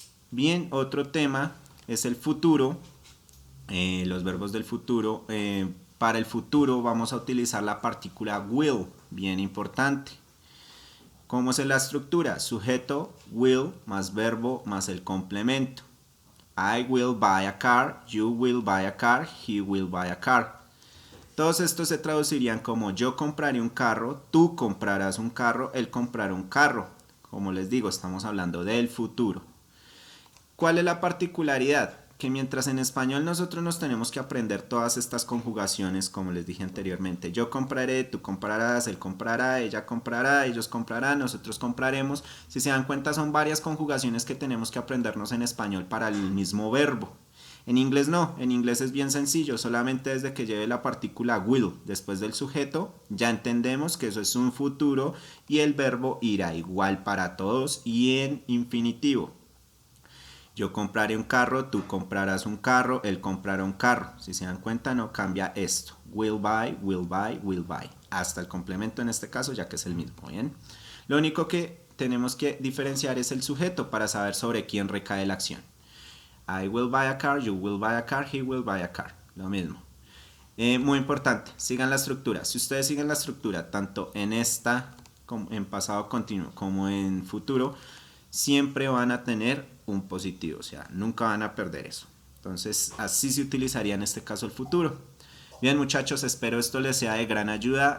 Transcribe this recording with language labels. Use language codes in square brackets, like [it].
[es] Bien, otro tema es el futuro. Los verbos del futuro. Para el futuro vamos a utilizar la partícula will, bien importante. ¿Cómo es la estructura? Sujeto, will, más verbo, más el complemento. [en] I will buy a car, you will buy a car, he will buy a car. [es] Todos estos se traducirían como yo compraré un carro, tú comprarás un carro, él comprará un carro. Como les digo, estamos hablando del futuro. ¿Cuál es la particularidad? Que mientras en español nosotros nos tenemos que aprender todas estas conjugaciones, como les dije anteriormente, yo compraré, tú comprarás, él comprará, ella comprará, ellos comprarán, nosotros compraremos. Si se dan cuenta, son varias conjugaciones que tenemos que aprendernos en español para el mismo verbo. En inglés no, en inglés es bien sencillo, solamente desde que lleve la partícula will después del sujeto, ya entendemos que eso es un futuro y el verbo irá igual para todos y en infinitivo. Yo compraré un carro, tú comprarás un carro, él comprará un carro. Si se dan cuenta, no cambia esto. [en] Will buy, will buy, will buy. [es] Hasta el complemento en este caso, ya que es el mismo. ¿Bien? Lo único que tenemos que diferenciar es el sujeto para saber sobre quién recae la acción. [en] I will buy a car, you will buy a car, he will buy a car. [es] Lo mismo. Muy importante, sigan la estructura. Si ustedes siguen la estructura, tanto en esta, como en pasado continuo, como en futuro, siempre van a tener un positivo, o sea, nunca van a perder eso. Entonces, así se utilizaría en este caso el futuro. Bien, muchachos, espero esto les sea de gran ayuda.